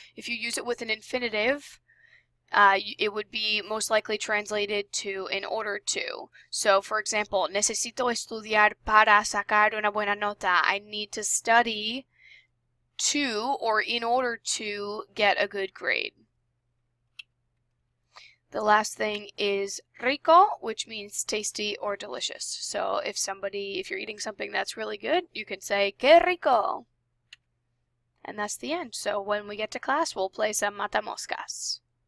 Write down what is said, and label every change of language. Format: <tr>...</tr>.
<en>If you use it with an infinitive, it would be most likely translated to in order to. So, for example,</en> <es>necesito estudiar para sacar una buena nota.</es> <en>I need to study to or in order to get a good grade. The last thing is rico, which means tasty or delicious. So if you're eating something that's really good, you can say, que rico. And that's the end. So when we get to class, we'll play some matamoscas.</en>